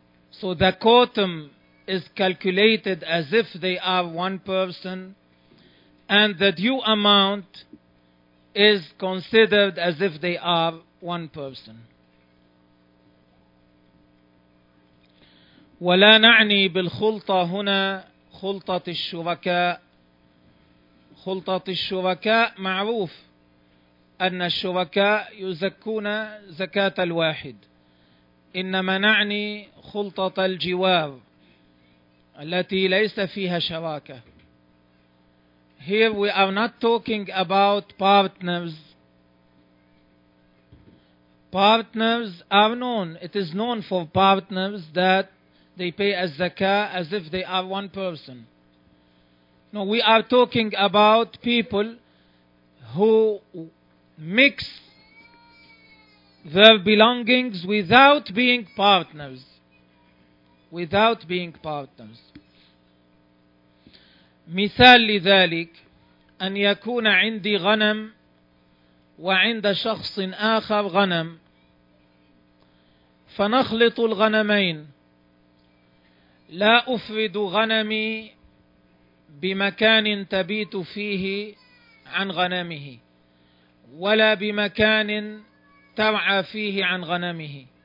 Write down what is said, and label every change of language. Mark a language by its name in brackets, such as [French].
[English] So the quotum is calculated as if they are one person, and the due amount is considered as if they are one person. [Arabic] ولا نعني بالخلطة هنا خلطة الشركاء. خلطة الشركاء معروف أن الشركاء يزكون زكاة الواحد، إنما نعني خلطة الجوار التي ليس فيها شراكة. [English] Here we are not talking about partners. Partners are known. It is known for partners that they pay as zakah as if they are one person. No, we are talking about people who mix their belongings without being partners. Without being partners. [Arabic] مثال لذلك أن يكون عندي غنم وعند شخص آخر غنم، فنخلط الغنمين. لا أفرد غنمي بمكان تبيت فيه عن غنمه، ولا بمكان ترعى فيه عن غنمه،